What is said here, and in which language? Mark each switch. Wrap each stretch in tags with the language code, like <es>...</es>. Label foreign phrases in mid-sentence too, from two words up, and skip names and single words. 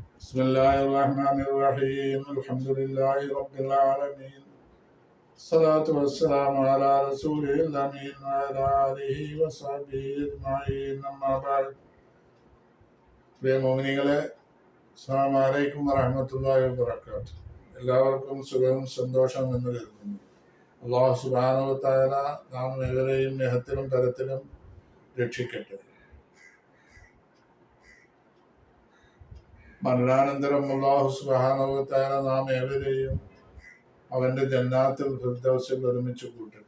<ar>بسم الله الرحمن الرحيم الحمد لله رب العالمين الصلاة والسلام على رسوله الأمين وعلى آله وصحبه أجمعين أما بعد</ar> <ml>പ്രിയ മോമിനികളെ</ml> <ar>السلام عليكم ورحمة الله وبركاته.</ar> <ml>എല്ലാവർക്കും സുഖവും സന്തോഷവും എന്ന് കരുതുന്നു.</ml> <ar>الله سبحانه وتعالى</ar> <ml>നാം ഏവരെയും ഇഹത്തിലും പരത്തിലും രക്ഷിക്കട്ടെ. മരണാനന്തരം</ml> <ar>الله سبحانه وتعالى</ar> <ml>നാം ഏവരെയും അവന്റെ</ml> <ar>جنات الفردوس</ar> <ml>ഒരുമിച്ച് കൂട്ടട്ടെ.</ml>